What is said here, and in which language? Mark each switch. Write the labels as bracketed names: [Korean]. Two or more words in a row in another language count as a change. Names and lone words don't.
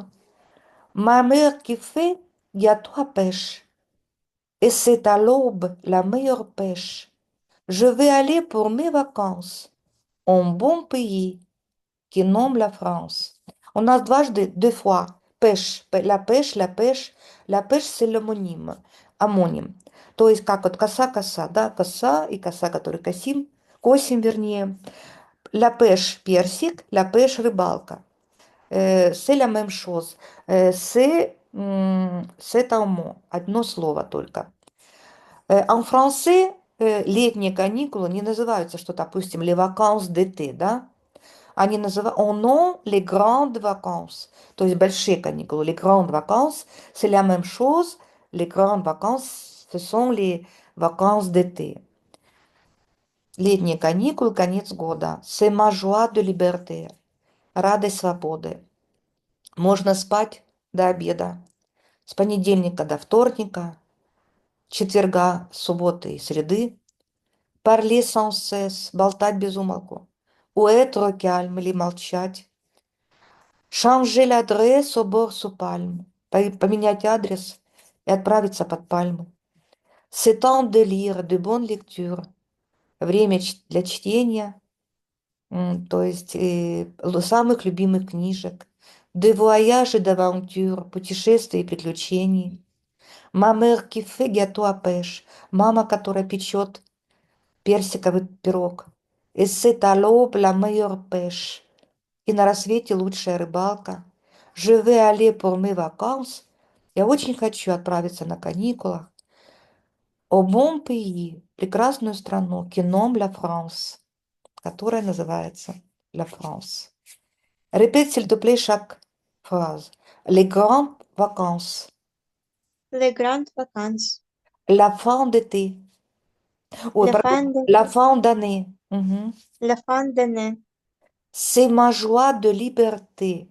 [French] Ma mère qui fait gâteau à pêche, et c'est à l'aube la meilleure pêche. Je vais aller pour mes vacances en bon pays qui nomme la France. On a deux fois пеш, la pêche, la pêche. La pêche, c'est l' [Russian] hомоним, амоним. То есть как вот коса, да, коса и коса, который косим, косим вернее. [French] La pêche, персик, la pêche, рыбалка. C'est la même chose. C'est un mot, [Russian] одно слово только. [French] En français, [Russian] летние каникулы не называются, что, допустим, [French] les vacances d'été, [Russian] да? Они называют, [French] on nom les grandes vacances, [Russian] то есть большие каникулы. [French] Les grandes vacances, c'est la même chose. Les grandes vacances, ce sont les vacances d'été. [Russian] Летние каникулы, конец года. C'est ma joie de liberté. Радость свободы. Можно спать до обеда. С понедельника до вторника, четверга, субботы и среды. [French] Parler sans cesse, [Russian] болтать без умолку. [French] Ou être calme [Russian] или молчать. [French] Changer l'adresse au bord sous palme. [Russian] Поменять адрес и отправиться под пальму. [French] C'est temps de lire de bonnes lectures. [Russian] Время для чтения, то есть самых любимых книжек. [French] De voyage et d'aventure, [Russian] путешествий и приключений. [French] Ma mère qui fait gâteau à pêche. [Russian] Мама, которая печет персиковый пирог. [French] Et c'est à l'aube la meilleure pêche. [Russian] И на рассвете лучшая рыбалка. [French] Je vais aller pour mes vacances. [Russian] Я очень хочу отправиться на каникулах. [French] Au bon pays, [Russian] прекрасную страну, [French] qui nomme la France, [Russian] которая называется La France. [French] Répète s'il te plaît chaque phrase. Les grandes vacances. Les grandes vacances. La fin d'été. Oui, La pardon. fin de, La fin d'année. Mhm. la fin d'année. C'est ma joie de liberté.